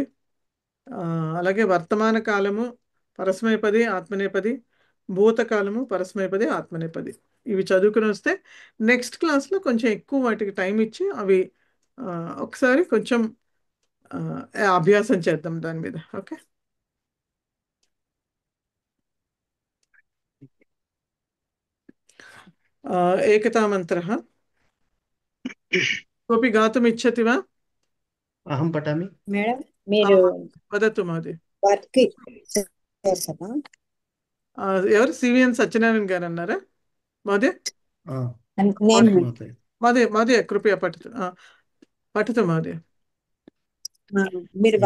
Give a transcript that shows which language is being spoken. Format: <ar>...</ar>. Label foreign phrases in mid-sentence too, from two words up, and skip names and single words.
<te>అలాగే వర్తమాన కాలము పరస్మైపది ఆత్మనేపది, భూతకాలము పరస్మైపది ఆత్మనేపది, ఇవి చదువుకుని వస్తే</te> <en>next classలో</en> <te>కొంచెం ఎక్కువ వాటికి టైం ఇచ్చి అవి ఒకసారి కొంచెం అభ్యాసం చేద్దాం దాని మీద.</te> <sa>ఓకే, ఏకతామంత్రः कोऽपि गातुमिच्छति वा? अहं पठामि.</sa> <te>మేడం మీరు</te> <sa>वदतु महोदय.</sa> <te>వర్క్ చేస్తారా? ఎవరు? సివిఎన్ సత్యనారాయణ గారు అన్నారా మహోదయ? నేను</te> <sa>महोदय कृपया पठतु. पठतु महोदय.</sa> <te>మీరు</te>